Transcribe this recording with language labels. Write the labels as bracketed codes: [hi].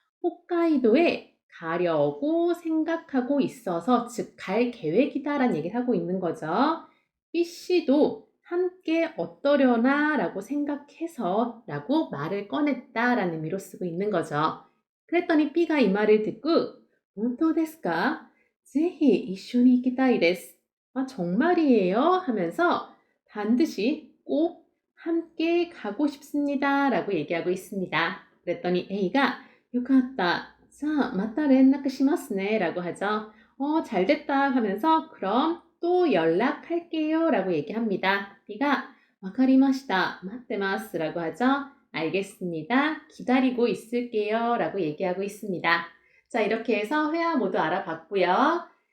[ko] 홋카이도에 가려고 생각하고 있어서 즉 갈 계획이다라는 얘기를 하고 있는 거죠. B씨도 함께 어떠려나 라고 생각해서 라고 말을 꺼냈다 라는 의미로 쓰고 있는 거죠. 그랬더니 B가 이 말을 듣고 [ja] 本当ですか? ぜひ一緒に行きたいです. [ko] 아, 정말이에요? 하면서 반드시 꼭 함께 가고 싶습니다 라고 얘기하고 있습니다. 그랬더니 A가 [ja] よかった. 자, また連絡しますね [ko] 라고 하죠. 잘됐다 하면서 그럼 또 연락할게요 라고 얘기합니다. [ja] B가 わかりました.待ってます라고 하죠. [ko] 알겠습니다. 기다리고 있을게요 라고 얘기하고 있습니다. 자, 이렇게 해서 회화 모두 알아봤고요.